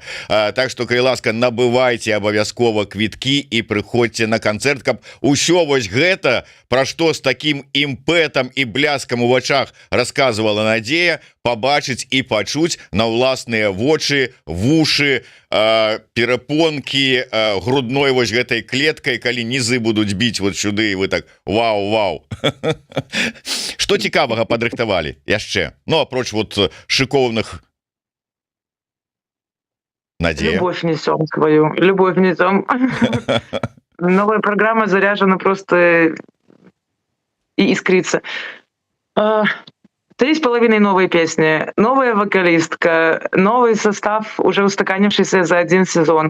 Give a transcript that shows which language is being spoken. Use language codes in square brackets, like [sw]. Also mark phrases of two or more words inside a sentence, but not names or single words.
[be] Так што калі ласка, набывайце абавязкова квіткі і прыходзьце на канцэрт, каб усё вось гэта, пра што з такім імпэтам і бляскам у вачах расказвала Надзея, побачыць і пачуць на ўласныя вочы, вушы, перапонкі грудной вось гэтай клеткай, калі нізы будуць біць вот сюды, і вы так вау-вау. Што цікавага падрыхтавалі яшчэ? Ну, апроч вот шыкоўных. Надзея. [ru] Любовь несем свою, любовь несем. Новая программа заряжена просто и искрится. 3,5 новые песни, новая вокалистка, новый состав, уже устаканившийся за один сезон.